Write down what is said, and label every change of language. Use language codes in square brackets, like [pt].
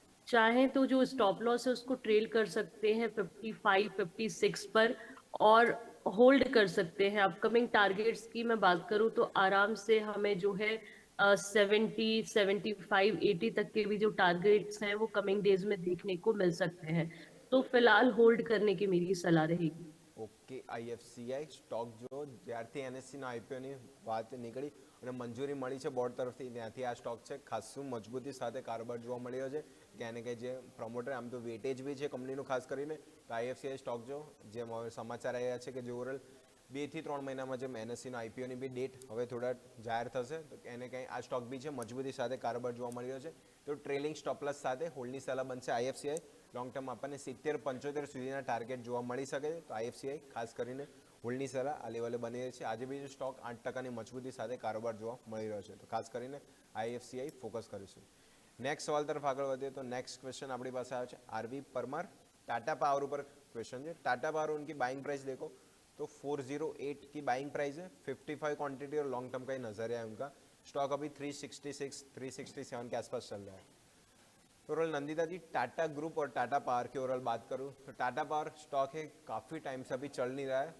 [hi] चाहे तो जो स्टॉप लॉस है उसको ट्रेल कर सकते हैं 55 56 पर, और होल्ड कर सकते हैं। अपकमिंग टारगेट्स की मैं बात करूं तो आराम से हमें जो है 70 75 80 तक के भी जो टारगेट्स हैं वो कमिंग डेज में देखने को मिल सकते हैं। तो फिलहाल होल्ड करने की मेरी सलाह रहेगी। [gu] ઓકે, આઈએફસીઆઈ સ્ટોક જો જ્યારથી એનએસસીના આઈપીઓની વાત નીકળી અને મંજૂરી મળી છે બોર્ડ તરફથી, ત્યાંથી આ સ્ટોક છે ખાસું મજબૂતી સાથે કારોબાર જોવા મળી રહ્યો છે। ક્યાંય ને ક્યાંય જે પ્રમોટર આમ તો વેટેજ બી છે કંપનીનું ખાસ કરીને, તો આઈએફસીઆઈ સ્ટોક જો જેમ હવે સમાચાર આવ્યા છે કે જે ઓવરઓલ 2 થી 3 મહિનામાં જેમ એનએસસીના આઈપીઓની બી ડેટ હવે થોડા જાહેર થશે તો ક્યાંય ને ક્યાંય આ સ્ટોક બી છે મજબૂતી સાથે કારોબાર જોવા મળી રહ્યો છે। તો ટ્રેલિંગ સ્ટોપલસ સાથે હોલ્ડની સલાહ બનશે આઈએફસીઆઈ। લોંગ ટર્મ આપણને 70 75 સુધીના ટાર્ગેટ જોવા મળી શકે છે, તો આઈએફસીઆઈ ખાસ કરીને હોલ્ડની સલાહ આ લેવલે બની રહી છે। આજે બી સ્ટોક 8%ની મજબૂતી સાથે કારોબાર જોવા મળી રહ્યો છે, તો ખાસ કરીને આઈએફસીઆઈ ફોકસ કરીશું। નેક્સ્ટ સવાલ તરફ આગળ વધીએ તો નેક્સ્ટ ક્વેશ્ચન આપણી પાસે આવ્યો છે આરવી પરમાર, [hi] टाटा पावर ऊपर क्वेश्चन है। टाटा पावर उनकी बाइंग प्राइस देखो तो 408 की बाइंग प्राइस है, 55 क्वांटिटी और लॉन्ग टर्म का ही नजरिया है उनका। स्टॉक अभी 366 367 के आसपास चल रहा है। ओवरऑल नंदिता जी, टाटा ग्रुप और टाटा पावर की ओवरऑल बात करूं तो टाटा पावर स्टॉक है काफ़ी टाइम से अभी चल नहीं रहा है।